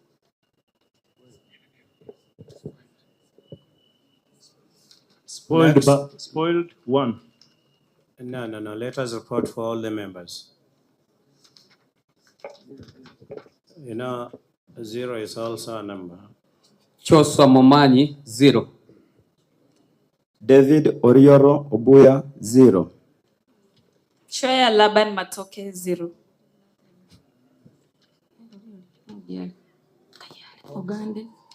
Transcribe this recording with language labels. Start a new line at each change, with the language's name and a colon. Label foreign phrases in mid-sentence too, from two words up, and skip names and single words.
English: Next. Spoiled 1. No. Let us report for all the members. 0 is also a number. Chosa Momanyi, 0. David Orioro Obuya, 0. Choya Laban Matoke, 0. Ogande.